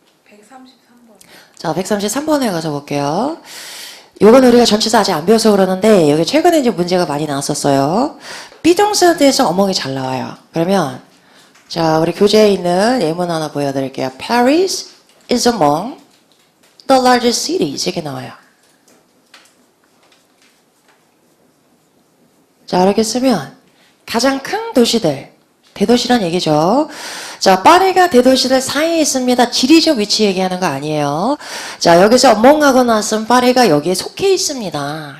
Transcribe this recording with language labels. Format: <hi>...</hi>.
<ko>133번. 자, 133번에 가서 볼게요. 요건 우리가 전치사 아직 안 배워서 그러는데 여기 최근에 이제 문제가 많이 나왔었어요. 비동사에 대해서 어멍이 잘 나와요. 그러면 자, 우리 교재에 있는 예문 하나 보여드릴게요.</ko> <en>Paris is among the largest cities.</en> <ko>이렇게 나와요. 자, 이렇게 쓰면 가장 큰 도시들, 대도시란 얘기죠. 자, 파리가 대도시들 사이에 있습니다. 지리적 위치 얘기하는 거 아니에요. 자, 여기서 멍하고 나왔으면 파리가 여기에 속해 있습니다.</ko>